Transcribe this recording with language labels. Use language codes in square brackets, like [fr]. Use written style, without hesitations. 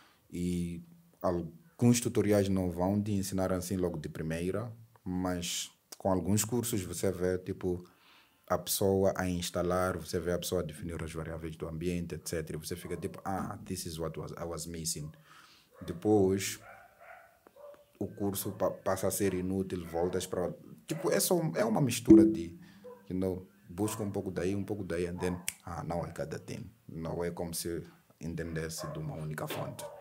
[pt] E alguns tutoriais não vão te ensinar assim logo de primeira, mas com alguns cursos você vê tipo a pessoa a instalar, você vê a pessoa a definir as variáveis do ambiente, etc. E você fica tipo, [en] this is what I was missing. [pt] Depois o curso passa a ser inútil, voltas para... Tipo, é uma mistura de, busca um pouco daí, [en] and then, now I got the thing. [pt] Não é como se entendesse de uma única fonte.